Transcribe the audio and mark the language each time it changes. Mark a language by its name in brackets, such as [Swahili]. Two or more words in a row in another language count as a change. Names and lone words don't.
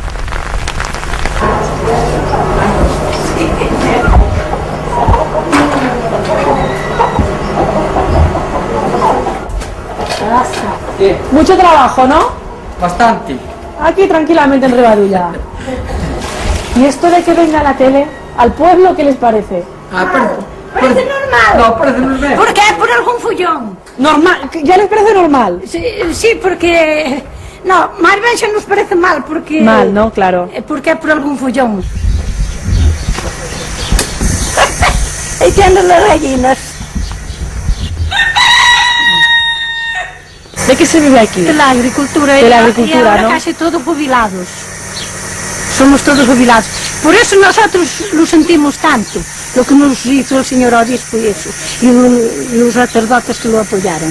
[Spanish] Mucho trabajo, ¿no? Bastante. Aquí tranquilamente en Ribadulla. ¿Y esto de que venga la tele al pueblo, qué les parece? Parece normal. No, parece normal. [Galician] Porque é por algún follón. [Spanish] Normal, ya les parece normal. Sí, porque... [Galician] No, máis ben xa nos parece mal, porque... [Spanish] Mal, ¿no? Claro. [Galician] Porque é por algún follón. Aí que andan as gallinas. [Spanish] ¿De qué se vive aquí? De la agricultura. De la agricultura, y ahora ¿no? casi todos jubilados. Somos todos jubilados. Por eso nosotros lo sentimos tanto, lo que nos hizo el señor obispo y eso, y los sacerdotes que lo apoyaron.